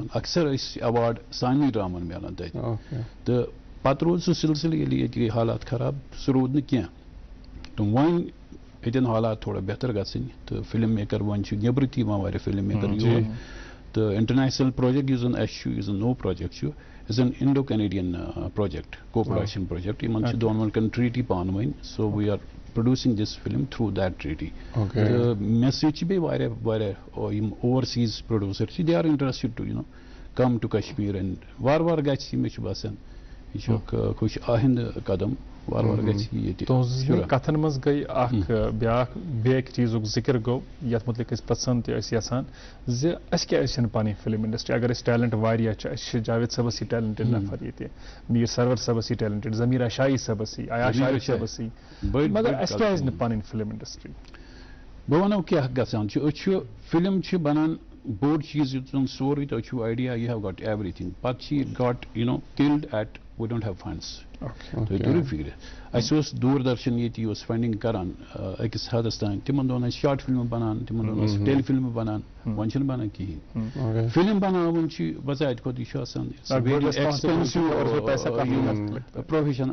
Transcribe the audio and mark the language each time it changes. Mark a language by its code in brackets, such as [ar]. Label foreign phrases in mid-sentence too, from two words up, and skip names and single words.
[ks] اکثر ٲسۍ ایواڈ سانی ڈرامن میلان تتہِ. تہٕ پتہٕ روٗد سُہ سلسلہٕ ییٚلہِ ییٚتہِ گٔے حالات خراب سُہ روٗد نہٕ کینٛہہ. تہٕ وۄنۍ ییٚتٮ۪ن حالات تھوڑا بہتر گژھٕنۍ تہٕ [en] film maker [ks] وۄنۍ چھُ نیبرٕ تہِ یِوان واریاہ [en] film maker [ks] یور. تہٕ [en] international project [ks] یُس زن اَسہِ چھُ یُس زن نوٚو پروجیکٹ چھُ یُس زن [en] Indo Canadian project cooperation project [ks] یِمن چھِ دۄنوَن کن ٹریٹی پانہٕ ؤنۍ. [en] so we are producing this film through that treaty. [ks] تہٕ مےٚ سۭتۍ چھِ بیٚیہِ واریاہ یِم اوورسیٖز پروڈیوسر چھِ [en] they are interested to come to Kashmir. [ks] اینڈ وارٕ وارٕ گژھِ مےٚ چھُ باسان یہ چھُ اکھ خوش آہند قدم. وارٕ وارٕ گژھِ ییٚتہِ. کتھن مز گئی اکھ بیٚیہِ چیٖزُک ذکر گوٚو یتھ متعلق أسۍ پسند تہِ ٲسۍ یژھان زِ اَسہِ کیٛازِ چھنہٕ پنٕنۍ [en] film industry. [ks] اگر أسۍ ٹیلنٹ واریاہ چھِ، اَسہِ چھِ جاوید صٲبس یہِ ٹیلنٹڈ نفر ییٚتہِ، میٖر سرور صٲبس یہِ ٹیلنٹڈ، ضمیرا شاہی صٲبس یہِ، عیاش عارف صٲبس یہِ، مگر اَسہِ کیٛازِ نہٕ پنٕنۍ [en] film industry? [ks] بہٕ ونو کیٛاہ گژھان چھُ. أسۍ چھُ فلم چھِ بنان بوٚڑ چیٖز یُس زن سورُے تۄہہِ چھُو آیڈیا [en] you have got everything. [ks] پتہٕ چھِ یہِ [en] got killed at we don't have funds. [ks] تُہۍ تٔرِو فِکرِ اَسہِ اوس دوٗردرشن ییٚتہِ یہِ اوس فنڈنگ کران أکِس حدس تام. تِمن دۄہن ٲسۍ شاٹ فلمہٕ بنان، تِمن دۄہن ٲسۍ ٹیلی فلمہٕ بنان. وۄنۍ چھِنہٕ بنان کِہیٖنۍ. فلم بناوُن چھُ بظاہر کھۄتہٕ یہِ چھُ آسان [en] expensive profession.